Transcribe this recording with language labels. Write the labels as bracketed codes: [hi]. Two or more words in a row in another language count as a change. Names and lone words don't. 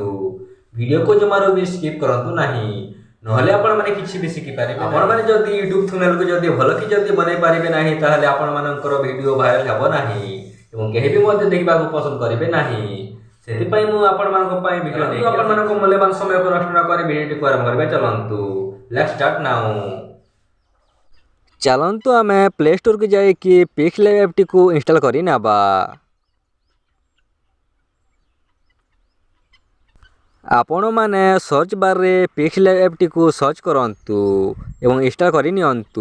[or] ଭିଡିଓ କୁ ଜମାରୁ ବି ସ୍କିପ କରନ୍ତୁ ନାହିଁ ନହେଲେ ଆପଣ ମାନେ କିଛି ବି ଶିଖି ପାରିବେ। ଆପଣ ମାନେ ଯଦି YouTube ଥମ୍ବନେଲ କୁ ଯଦି ଭଲ କି ଯଦି ବନେଇ ପାରିବେ ନାହିଁ ତାହାହେଲେ ଆପଣ ମାନଙ୍କର ଭିଡିଓ ଭାଇରାଲ ହେବ ନାହିଁ ଏବଂ କେହି ବି ମତେ ଦେଖିବା କୁ ପସନ୍ଦ କରିବେ ନାହିଁ। ସେଥିପାଇଁ ମୁଁ ଆପଣ ମାନଙ୍କୁ ପାଇଁ ଭିଡିଓ ନେଇ ଆପଣ ମାନଙ୍କୁ ମୂଲ୍ୟବାନ ସମୟ କୁ ନଷ୍ଟ ନ କରି ଭିଡିଓ କୁ ଆରମ୍ଭ କରିବା ଚାଲନ୍ତୁ। [en] Let's start now. [or] ଚାଲନ୍ତୁ ଆମେ ପ୍ଲେ ଷ୍ଟୋର କୁ ଯାଇ କି ପିକ୍ସେଲ ଆପ ଟି କୁ ଇନଷ୍ଟଲ କରି ନେବା। ଆପଣ ମାନେ [en] search bar [or] ରେ ପିକ୍ସେଲ ଆପ ଟି କୁ ସର୍ଚ୍ଚ କରନ୍ତୁ ଏବଂ ଇନଷ୍ଟଲ କରି ନିଅନ୍ତୁ।